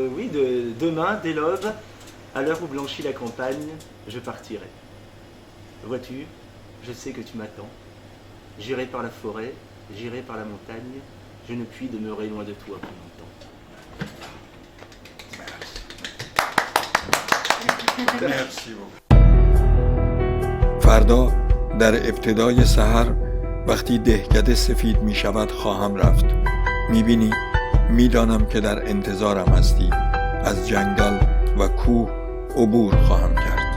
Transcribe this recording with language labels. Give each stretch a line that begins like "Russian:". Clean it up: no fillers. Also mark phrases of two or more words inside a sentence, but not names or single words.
French: Oui, demain, dès l'aube, à l'heure où blanchit la campagne, je partirai. Vois-tu, je sais que tu m'attends. J'irai par la forêt, j'irai par la montagne. Je ne puis demeurer loin de toi plus longtemps. Merci beaucoup.
Persian: فردا در ابتدای سحر وقتی دهکده سفید می شود خواهم رفت. می بینی؟ می دانم که در انتظارم هستی. از جنگل و کوه عبور خواهم کرد.